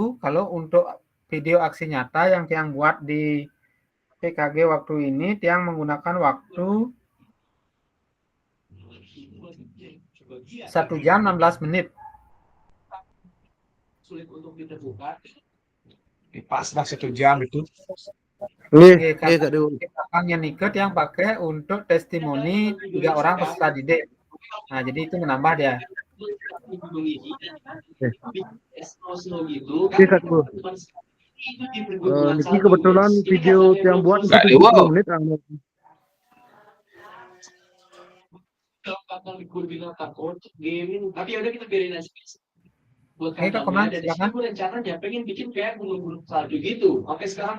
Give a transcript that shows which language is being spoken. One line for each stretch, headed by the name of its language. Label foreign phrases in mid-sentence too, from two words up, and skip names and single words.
Indonesian: Kalau untuk video aksi nyata yang Tiang buat di PKG waktu ini, Tiang menggunakan waktu 1 jam 16 menit. Sulit untuk ditemukan. Pas lah 1 jam itu. Kak Dewo. Kakaknya Niket yang pakai untuk testimoni 3 orang peserta didik. Nah, jadi itu menambah dia. Kak Dewo. Niki kebetulan video yang buat itu Kak Dewo. 70 menit. Tapi udah kita biarin aja. Buat Kak Komang, silakan. rencana dia pengen bikin kayak gunung-gunung salju gitu. Oke, sekarang